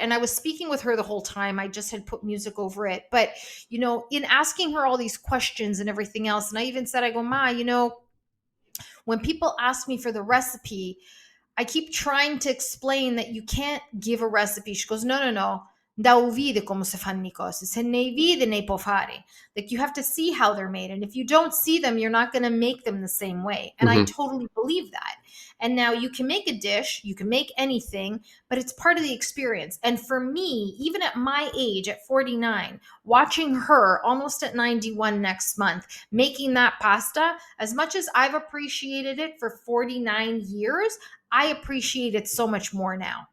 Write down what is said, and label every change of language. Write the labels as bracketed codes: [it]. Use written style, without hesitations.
[en] And I was speaking with her the whole time. I just had put music over it. But, in asking her all these questions and everything else, and I even said, I go, Ma, when people ask me for the recipe, I keep trying to explain that you can't give a recipe. She goes, no, no, no. [it] da vide come si fanno le cose, se ne vide ne può fare. [en] Like you have to see how they're made. And if you don't see them, you're not going to make them the same way. And I Hmm. totally believe that. And now you can make a dish, you can make anything, but it's part of the experience. And for me, even at my age, at 49, watching her almost at 91 next month, making that pasta, as much as I've appreciated it for 49 years, I appreciate it so much more now.